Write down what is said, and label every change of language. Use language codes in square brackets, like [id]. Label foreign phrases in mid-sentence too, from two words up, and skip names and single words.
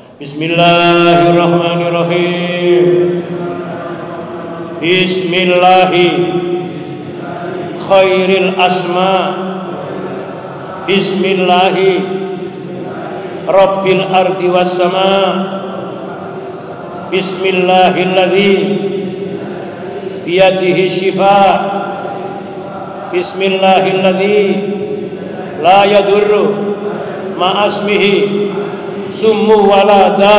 [ar] بسم الله الرحمن الرحيم. بسم الله خير الأسماء. بسم الله رب الأرض والسماء. بسم الله الذي بيده الشفاء. بسم الله الذي لا يضر مع اسمه سم ولا داء.